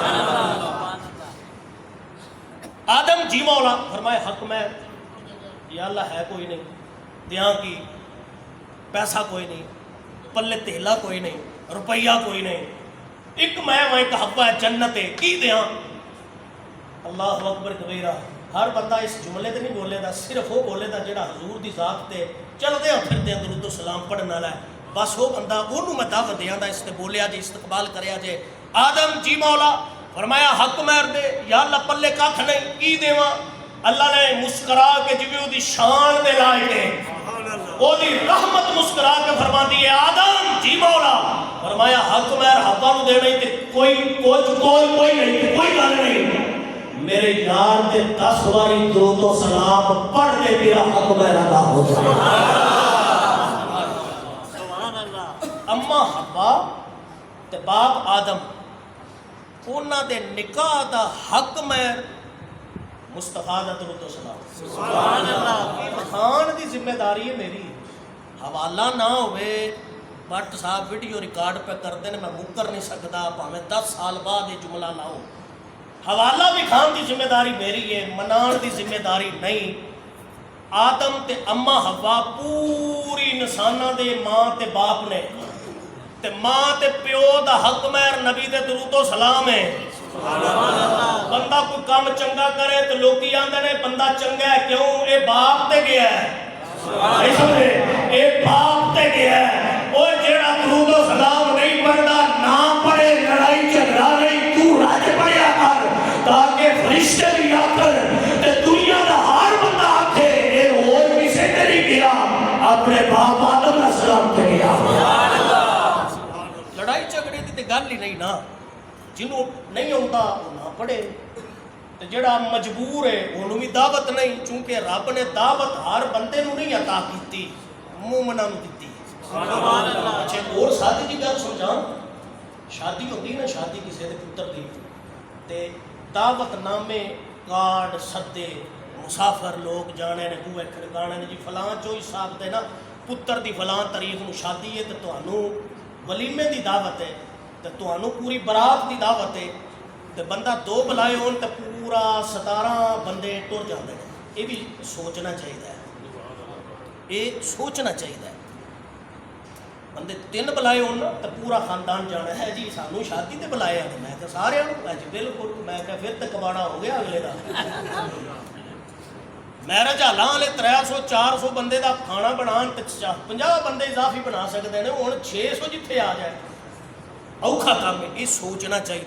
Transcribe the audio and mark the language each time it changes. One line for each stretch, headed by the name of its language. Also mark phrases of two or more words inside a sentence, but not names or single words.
Punjabi: آدم جی مولا فرمائے حکم ہے یا اللہ ہے کوئی نہیں، دیاں کی پیسہ کوئی نہیں، پلے تیلا کوئی نہیں، روپیہ کوئی نہیں، ایک میں ایک حبہ جنت ہے کی دیاں؟
Arabic: اللہ اکبر کبیرہ۔
Punjabi: ہر بندہ اس جملے تے نہیں بولے دا، صرف وہ بولے دا جڑا حضور دی ذات تے چل دے پھر دے درود و سلام پڑھن والا ہے، بس وہ بندہ اونوں میں دعوت دیاں دا، اس تے بولیا جے استقبال کریا جے۔ آدم جی مولا فرمایا حق مہر دے یا اللہ پلے کھ نہیں کی دیواں؟ اللہ نے مسکرا کے جویں او دی شان دے لائے تے او دی رحمت مسکرا کے فرماندی ہے آدم جی مولا فرمایا حق مہر حقاں نوں دینا تے کوئی نہیں، کوئی گل نہیں، میرے یار دے 10 باری درود و سلام پڑھ دے تیرا حق مہر ادا ہو جائے۔ اما حوا تے باپ آدم انہاں دے نکاح دا حق مہر مصطفیٰ دا درود و سلام۔
Arabic: سبحان اللہ۔
Punjabi: خان دی ذمہ داری ہے میری، حوالہ نہ ہوئے بٹ صاحب ویڈیو ریکارڈ پہ کر دیں
Urdu: میں مکر نہیں سکتا،
Punjabi: پاویں 10 سال بعد یہ جملہ لاؤ، حوالہ بھی خان دی ذمہ داری میری ہے، منان دی ذمہ داری نہیں۔ آدم تے اما حوا پوری انساناں دے ماں تے باپ نے تے ماں تے پیو دا حق مہر نبی دے درود و سلام ہے۔ بندہ کوئی کام چنگا کرے تو لوگ آندے نے بندہ چنگا ہے کیوں؟ اے باپ تے گیا ہے، اے باپ تے گیا ہے، وہ جیڑا درود و سلام نہیں پڑھتا نہ پڑھے، لڑائی جھگڑا نہیں، تو رج پڑھیا کر تاکہ فرشتے بھی آکر تے دنیا دا ہر بندہ آکھے اے اور کسے تے نہیں گیا، اپنے باپ آدم
Arabic: علیہ السلام
Punjabi: تے گیا۔ لڑائی جھگڑے دی تے گل ہی نہیں نا، جنہوں نہیں ہوتا وہ نہ پڑھے، تے جڑا مجبور ہے انہوں بھی دعوت نہیں، چونکہ رب نے دعوت ہر بندے نوں نہیں عطا کیتی، مومناں نوں دتی۔ اچھا اور سادی جی گل سمجھاں، شادی ہوتی نا، شادی کسی دے پتر دی تے دعوت نامے کارڈ سدے مسافر لوگ جانے نے بوئے کھڑکانے نے جی فلاں جو حساب دے نا پتر دی فلاں تاریخ نوں شادی ہے تے تانوں ولیمے دی دعوت ہے تے تانوں پوری برات دی دعوت ہے تے بندہ 2 بلائے ہون تے پورا 17 بندے ٹر جاندے نے،
Urdu: یہ بھی سوچنا چاہیے، یہ سوچنا چاہیے۔
Punjabi: بندے 3 بلائے ہونا تو پورا خاندان جانا ہے جی سانوں شادی تے بلائے ہیں، میں کہ سارے میں جی بالکل، میں کہ پھر تے کباڑا ہو گیا اگلے دا۔ میرے جھالاں والے 300 400 بندے دا کھانا بنان تے 50 بندے اضافی
Urdu: بنا سکتے ہیں،
Punjabi: ہن 600 جتھے آ جائے اوکھا کام ہے،
Urdu: یہ سوچنا چاہیے۔